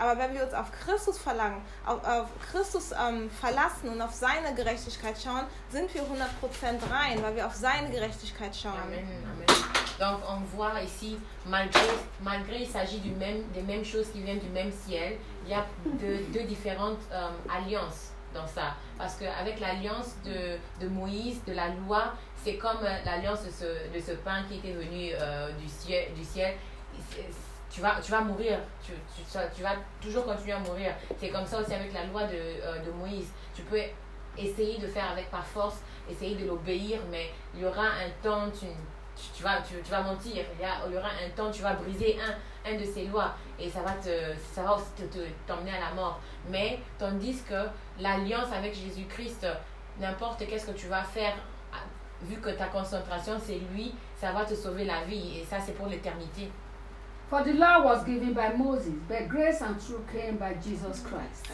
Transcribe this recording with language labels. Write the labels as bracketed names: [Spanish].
[German] Aber wenn wir uns auf Christus verlangen, auf Christus verlassen und auf seine Gerechtigkeit schauen, sind wir 100% rein, weil wir auf seine Gerechtigkeit schauen. Amen, amen. [French] Donc on voit ici, malgré il s'agit des mêmes choses qui viennent du même ciel, il y a deux différentes alliances dans ça. Parce qu'avec l'alliance de Moïse, de la loi, c'est comme l'alliance de ce pain qui était venu du ciel. Tu vas mourir, tu vas toujours continuer à mourir. C'est comme ça aussi avec la loi de Moïse. Tu peux essayer de faire avec ta force, essayer de l'obéir, mais il y aura un temps, tu vas mentir. Il y aura un temps, tu vas briser un de ces lois et ça va aussi t'emmener à la mort. Mais tandis que l'alliance avec Jésus-Christ, n'importe qu'est-ce que tu vas faire, vu que ta concentration c'est lui, ça va te sauver la vie et ça c'est pour l'éternité. [English] For the law was given by Moses, but grace and truth came by Jesus Christ.